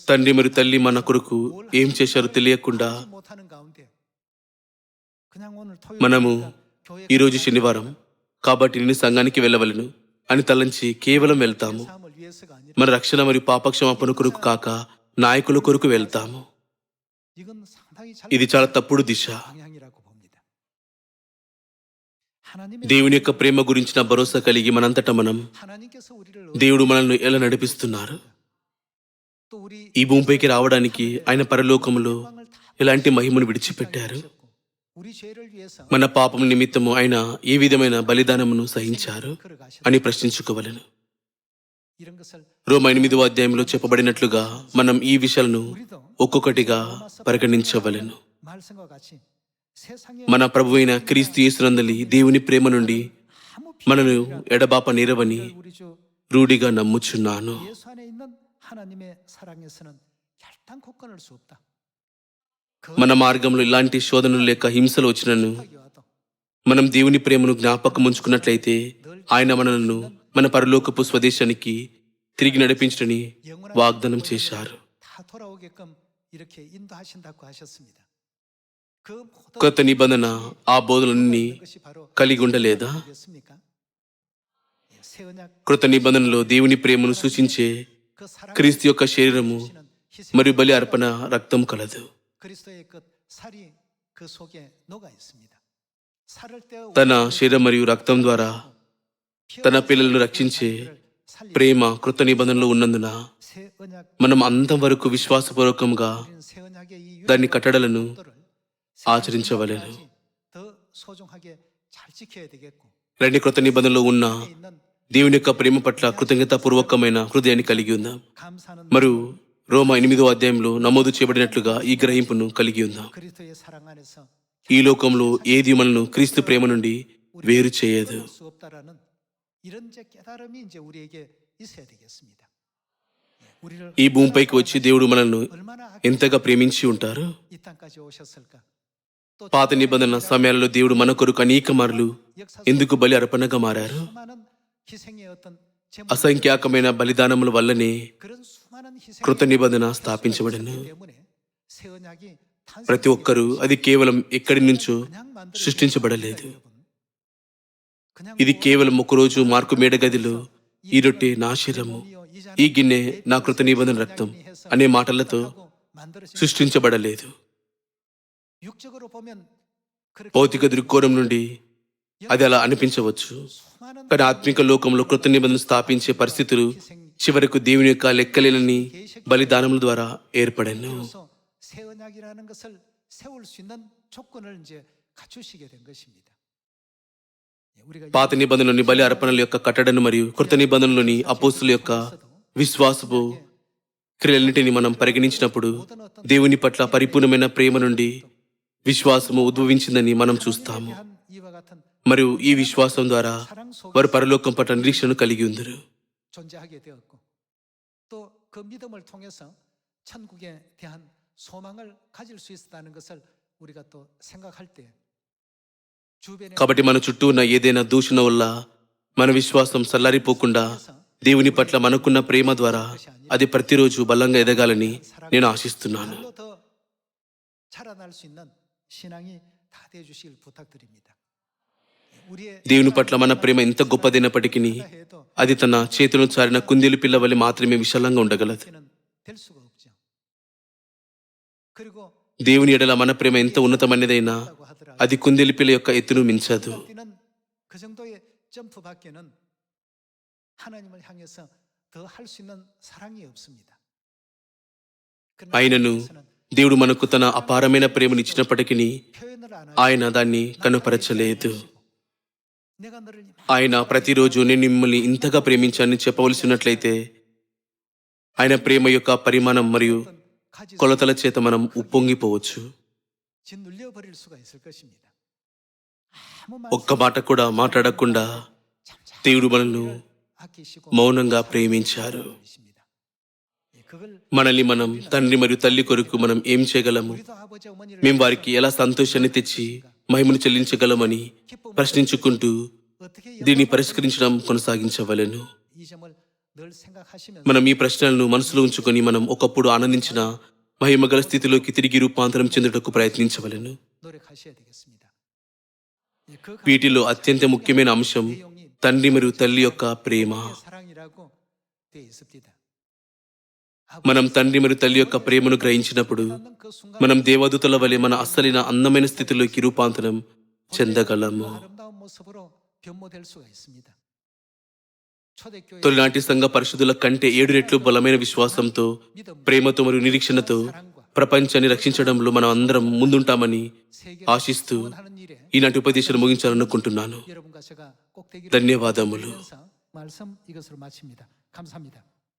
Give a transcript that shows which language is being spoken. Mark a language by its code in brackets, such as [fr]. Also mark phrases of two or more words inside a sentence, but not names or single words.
[te] తండ్రి మరియు తల్లి మన కొరకు ఏం చేశారో తెలియకుండా [ko] 하지 못하는 가운데 그냥 오늘 [te] మనము [ko] 토요일 [te] ఈరోజు శనివారం కాబట్టి నేను సంఘానికి వెళ్ళవలను అని తలంచి కేవలం వెళ్తాము. [ko] 삶을 위해서가 아니라 [te] మన రక్షణ మరియు పాపక్షమాపణ కొరకు కాక నాయకుల కొరకు వెళ్తాము. [ko] 이건 상당히 [te] ఇది చాలా తప్పుడు దిశ. [ko] 방향이라고 봅니다. 하나님의 [te] దేవుని యొక్క ప్రేమ గురించిన భరోసా కలిగి మనంతటా మనం [ko] 하나님께서 우리를 [te] దేవుడు మనల్ని ఎలా నడిపిస్తున్నారు, [ko] 또 우리 [te] ఈ భూమిపైకి రావడానికి ఆయన పరలోకములో ఎలాంటి మహిమను విడిచిపెట్టారు, [ko] 우리 죄를 위해서 [te] మన పాపం నిమిత్తము ఆయన ఏ విధమైన బలిదానమును సహించారు [ko] 걸어가셨다. [te] అని ప్రశ్నించుకోవలెను. [ko] 이런 것을 [te] రోమా 8వ అధ్యాయంలో చెప్పబడినట్లుగా మనం ఈ విషయాలను [ko] 우리도 [te] ఒక్కొక్కటిగా పరిగణించవలెను. [ko] 말씀과 같이 세상에 [te] మన ప్రభువైన క్రీస్తు యేసునందలి దేవుని ప్రేమ నుండి [ko] 아무 [te] మనను ఎడబాప నేరవని [ko] 우리 주 [te] రూఢిగా నమ్ముచున్నాను. [ko] 예수 안에 있는 하나님의 사랑에서는 결단코 끊을 수 없다. [te] మన మార్గంలో ఇలాంటి శోధనలు లేక హింసలు వచ్చినను [ko] 하기 와도 [te] మనం దేవుని ప్రేమను జ్ఞాపకం ఉంచుకున్నట్లయితే ఆయన మనలను మన పరలోకపు స్వదేశానికి తిరిగి నడిపించడని వాగ్దానం చేశారు. [ko] 다 돌아오게끔 이렇게 인도하신다고 하셨습니다. 그 모든 [te] కొత్త నిబంధన ఆ బోధలన్నీ [ko] 것이 바로 [te] కలిగి ఉండలేదా? [ko] 겠습니까? 새 언약 [te] కృత నిబంధనలో దేవుని ప్రేమను సూచించే [ko] 그 사랑 [te] క్రీస్తు యొక్క శరీరము మరియు బలి అర్పణ రక్తం కలదు. [ko] 그리스도의 그 살이 그 속에 녹아 있습니다. 살을 떼어 [te] తన శరీరం మరియు రక్తం ద్వారా తన పిల్లలను రక్షించే ప్రేమ కృత నిబంధనలో ఉన్నందున [ko] 새 언약 [te] మనం అంతం వరకు విశ్వాసపూర్వకంగా [ko] 우리는 새 언약의 이 [te] దాని కట్టడలను [ko] 유언들을 [te] ఆచరించవలెను. [ko] 더 소중하게 잘 지켜야 되겠고 [te] రెండు కృత నిబంధనలో ఉన్న [ko] 있는 [te] దేవుని యొక్క ప్రేమ పట్ల కృతజ్ఞతాపూర్వకమైన హృదయాన్ని కలిగి ఉందాం. [ko] 감사는 [te] మరియు రోమా 8వ అధ్యాయంలో నమోదు చేయబడినట్లుగా ఈ గ్రహింపును కలిగి ఉందాం. [ko] 그리스도의 사랑 안에서 [te] ఈ లోకంలో ఏది మనను క్రీస్తు ప్రేమ నుండి వేరు చేయదు. [ko] 끊을 수 없다라는 이런 이제 깨달음이 이제 우리에게 있어야 되겠습니다. 우리를 [te] ఈ భూమిపైకి వచ్చి దేవుడు మనల్ని [ko] 얼마나 [te] ఎంతగా ప్రేమించి ఉంటారు. [ko] 이 땅까지 오셨을까? 또 [te] పాత నిబంధన సమయాలలో దేవుడు మన కొరకు అనేక మార్లు [ko] 역사 [te] ఎందుకు బలి అర్పణగా మారారు? [ko] 수많은 희생의 어떤 제목 [te] అసంఖ్యాకమైన బలిదానముల వల్లనే [ko] 그런 수많은 희생 [te] కృత నిబంధన స్థాపించబడెను. [ko] 때문에 새 언약이 [te] ప్రతి ఒక్కరూ అది కేవలం ఎక్కడి నుంచో [ko] 그냥 만들어진 [te] సృష్టించబడలేదు. [ko] 것입니다, 여러분. 그냥 [te] ఇది కేవలం ఒకరోజు మార్కు మేడగదిలో ఈ రొట్టె నా శరీరము, ఈ గిన్నె నా కృత నిబంధన రక్తం అనే మాటలతో [ko] 만들어진 [te] సృష్టించబడలేదు. [ko] 육적으로 보면 그렇게 [te] భౌతిక దృక్కోణం నుండి అది అలా అనిపించవచ్చు. [ko] 수많은 [te] కానీ ఆత్మిక లోకంలో కృత నిబంధన స్థాపించే పరిస్థితులు చివరకు దేవుని యొక్క లెక్కలేని బలిదానముల ద్వారా ఏర్పడెను. [ko] 비로소 새 언약이라는 것을 세울 수 있는 조건을 이제 갖추시게 된 것입니다. 우리가 [te] పాత నిబంధనలోని బలి అర్పణల యొక్క కట్టడను మరియు కృత నిబంధనలోని అపోస్తుల యొక్క విశ్వాసపు క్రియలన్నిటిని మనం పరిగణించినప్పుడు దేవుని పట్ల పరిపూర్ణమైన ప్రేమ నుండి విశ్వాసము ఉద్భవించిందని మనం చూస్తాము. [ko] 한 이와 같은 [te] మరియు ఈ విశ్వాసం ద్వారా [ko] 사랑 속에 [te] వారు పరలోకం పట్ల నిరీక్షను కలిగి ఉందరు. [ko] 존재하게 되었고 또 그 믿음을 통해서 천국에 대한 소망을 가질 수 있었다는 것을 우리가 또 생각할 때 주변에 [te] కాబట్టి మన చుట్టూ ఉన్న ఏదైనా దూషణ వల్ల మన విశ్వాసం సల్లారిపోకుండా దేవుని పట్ల మనకున్న ప్రేమ ద్వారా అది ప్రతిరోజు బలంగా ఎదగాలని నేను ఆశిస్తున్నాను. [ko] 별로 더 자라날 수 있는 신앙이 다 돼 주시길 부탁드립니다. 우리의 [te] దేవుని పట్ల మన ప్రేమ ఎంత గొప్పదైనప్పటికీ [ko] 해도 [te] అది తన చేతులను చారిన కుందేలు పిల్ల వలె మాత్రమే విశాలంగా ఉండగలదు. [ko] 는 될 수가 없죠. 그리고 [te] దేవుని ఎడల మన ప్రేమ ఎంత ఉన్నతమైనదైనా [ko] 라고 하더라도 [te] అది కుందేలు పిల్ల యొక్క ఎత్తును మించదు. [ko] 뛰는 그 정도의 점프밖에는 하나님을 향해서 더 할 수 있는 사랑이 없습니다. [te] అయినను దేవుడు మనకు తన అపారమైన ప్రేమనిచ్చినప్పటికీ [ko] 표현을 안 [te] ఆయన దాన్ని కనుపరచలేదు. ఆయన ప్రతిరోజు నేను మిమ్మల్ని ఇంతగా ప్రేమించానని చెప్పవలసి ఉన్నట్లయితే ఆయన ప్రేమ యొక్క పరిమాణం మరియు కొలతల చేత మనం ఉప్పొంగిపోవచ్చు. [ko] 짓눌려 버릴 수가 있을 것입니다. 아무 [te] ఒక్క మాట కూడా మాట్లాడకుండా దేవుడు మనల్ని [ko] 아끼시고 [te] మౌనంగా ప్రేమించారు. [ko] 버리십니다. 그걸 [te] మనల్ని మనం తండ్రి మరియు తల్లి కొరకు మనం ఏం చేయగలము? [ko] 우리도 아버지 어머니를 [te] మేము వారికి ఎలా సంతోషాన్ని తెచ్చి మహిమను చెల్లించగలమని ప్రశ్నించుకుంటూ [ko] 어떻게 [te] దీన్ని పరిష్కరించడం కొనసాగించవలెను. [ko] 이 점을 늘 생각하시면서 [te] మనం ఈ ప్రశ్నలను మనసులో ఉంచుకొని మనం ఒకప్పుడు ఆనందించిన మహిమగల స్థితిలోకి తిరిగి రూపాంతరం చెందుటకు ప్రయత్నించవలెను. [ko] 노력하셔야 되겠습니다. 예, 그 [te] వీటిలో అత్యంత ముఖ్యమైన అంశం [ko] 내용이 [te] తండ్రి మరియు తల్లి యొక్క ప్రేమ. [ko] 사랑이라고 되어 있습니다. [te] మనం తండ్రి మరియు తల్లి యొక్క ప్రేమను గ్రహించినప్పుడు [ko] 그 순간 [te] మనం దేవదూతల వలె మన అసలైన అందమైన స్థితిలోకి రూపాంతరం చెందగలము. [ko] 아름다운 모습으로 변모될 수가 있습니다. 초대교회 [te] తొలినాటి సంఘ పరిశుద్ధుల కంటే 7 రెట్లు బలమైన విశ్వాసంతో, ప్రేమతో మరియు నిరీక్షణతో ప్రపంచాన్ని రక్షించడంలో మనం అందరం ముందుంటామని ఆశిస్తూ [ko] 하는 일에 [te] ఈనాటి ఉపదేశాన్ని ముగించాలనుకుంటున్నాను. [ko] 여러분과 제가 꼭 되기를 [te] ధన్యవాదములు. [ko] 말씀 이것으로 마칩니다. 감사합니다.